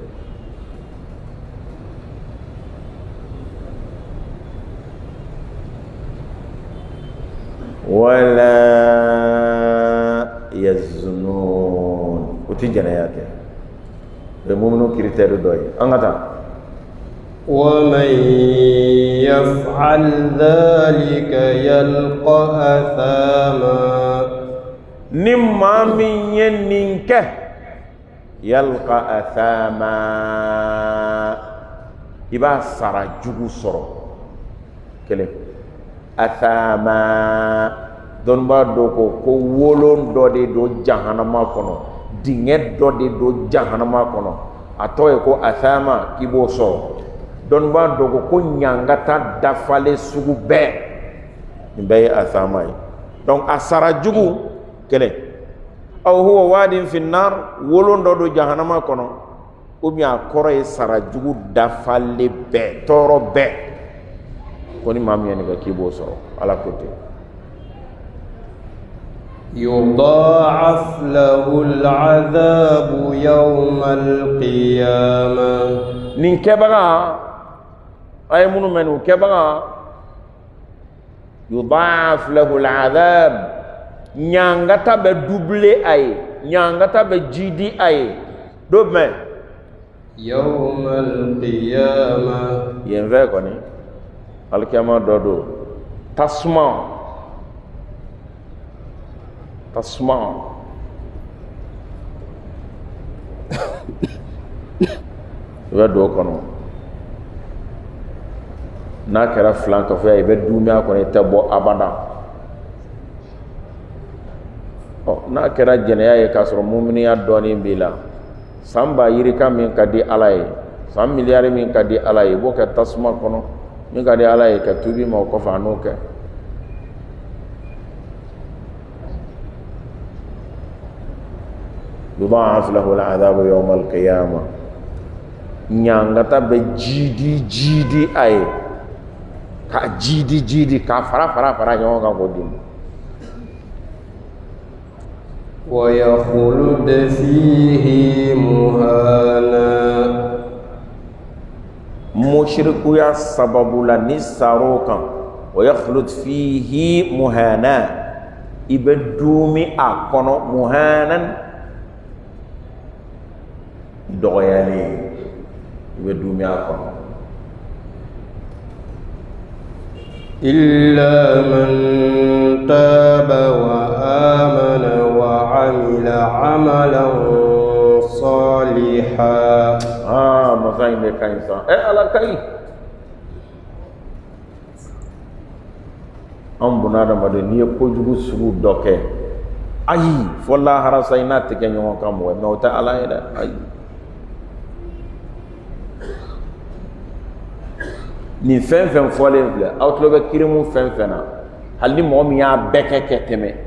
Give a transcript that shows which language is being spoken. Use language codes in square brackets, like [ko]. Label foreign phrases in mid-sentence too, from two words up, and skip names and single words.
[ar] ولا يزنون [bm] o ti jɛnɛya kɛ o ye muminu critère dɔ ye an ka taa [ar] ومن يفعل ذلك يلقى أثاما [bm] ni maa min ye nin kɛ [ar] يلق أثاما [bm] i b'a sara jugu sɔrɔ kelen athama dɔnnibaa dɔ ko wolon dɔ de don jahanama kɔnɔ dingɛ dɔ de don jahanama kɔnɔ a tɔ ye ko athama k'i b'o sɔrɔ dɔnnibaa dɔ ko ɲangata dafalen sugu bɛɛ nin bɛɛ ye athama ye donc a sara jugu kelen [ar] أو هو واد في النار [bm] wolon dɔ don jahanama kɔnɔ [fr] ou bien [bm] a kɔrɔ ye sara jugu dafalen bɛɛ tɔɔrɔ bɛɛ ko ni maa min ye nin kɛ k'i b'o sɔrɔ ala ko ten [ar] يضاعف له العذاب يوم القيامة [bm] nin kɛbaga a ye minnu mɛn nin kɛbaga [ar] يضاعف له العذاب [bm] ɲangata bɛ doublé a ye ɲangata bɛ jidi a ye do mɛn [ar] يوم القيامة [bm] yen fɛ kɔni alikiyama dɔ don tasuma i bɛ don o kɔnɔ n'a kɛra filan kafo i bɛ dumiya kɔnɔ i tɛ bɔ abada n'a kɛra jɛnɛya ye k'a sɔrɔ muminiya dɔɔnin b'i la san ba yirika min ka di ala ye san miliyari min ka di ala ye i b'o kɛ tasuma kɔnɔ min ka di ala ye ka tubi ma o kɔfɛ a n'o kɛ [ar] يضاعف له العذاب يوم القيامة [bm] ɲangata bɛ jidi a ye ka jidi ka fara ɲɔgɔn kan k'o di [ar] ويخلد فيه مهانا [bm] mushrikuya sababu la ni sar'o kan [ar] ويخلد فيه مهانا [bm] i bɛ dumi a kɔnɔ muhanan dɔgɔyalen i bɛ dumi a kɔnɔ [ar] إلا من تاب وآمن وعمل عملا صالحا [bm] masa in bɛ ka ɲi sa ala ka ɲi an buna adamaden n'i ye kojugu sugu dɔ kɛ ayi fɔ lahara sa i n'a tɛ kɛ ɲɔgɔn kan mɔgɔ mais o tɛ ala ye dɛ ayi nin fɛn fɛn fɔlen filɛ aw tulo bɛ kirimu fɛn fɛn na hali ni mɔgɔ min y'a bɛɛ kɛ tɛmɛ